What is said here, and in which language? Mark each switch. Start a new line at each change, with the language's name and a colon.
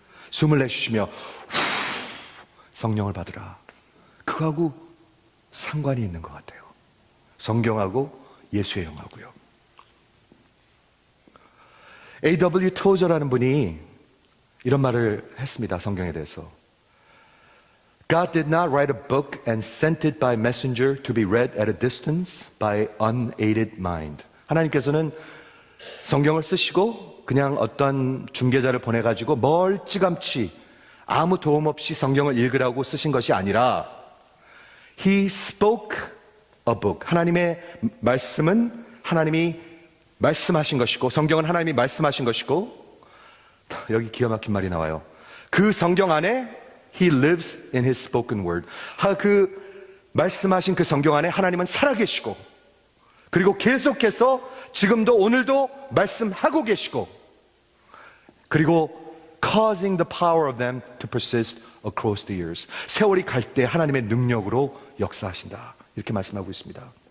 Korean: 숨을 내쉬시며 성령을 받으라. 그거하고 상관이 있는 것 같아요. 성경하고 예수의 영하고요.
English: A.W.
Korean: 토저라는 분이 이런 말을 했습니다. 성경에 대해서.
English: God did not write a book and sent it by messenger to be read at a distance by unaided mind.
Korean: 하나님께서는 성경을 쓰시고 그냥 어떤 중개자를 보내가지고 멀찌감치 아무 도움 없이 성경을 읽으라고 쓰신 것이 아니라
English: He spoke a book.
Korean: 하나님의 말씀은 하나님이 말씀하신 것이고 성경은 하나님이 말씀하신 것이고 여기 기가 막힌 말이 나와요. 그 성경 안에
English: He lives in His spoken word.
Korean: 그 말씀하신 그 성경 안에 하나님은 살아계시고 그리고 계속해서 지금도 오늘도 말씀하고 계시고 그리고
English: causing the power of them to persist across the years.
Korean: 세월이 갈 때 하나님의 능력으로 역사하신다. 이렇게 말씀하고 있습니다.